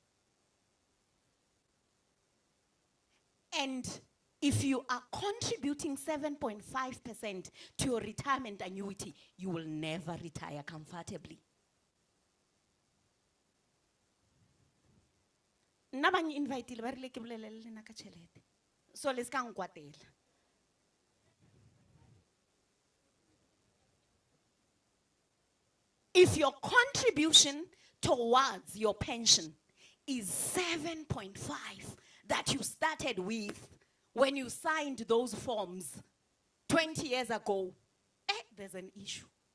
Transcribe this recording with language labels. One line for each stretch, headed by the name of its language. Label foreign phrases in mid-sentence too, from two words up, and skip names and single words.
English: And if you are contributing 7.5% to your retirement annuity, you will never retire comfortably.
Northern Sotho: nna ba invite-ile ba rile ke bolelele le nna ka tšhelete so le se ka nkwatela.
English: If your contribution towards your pension is 7.5 that you started with when you signed those forms 20 years ago, there's an issue.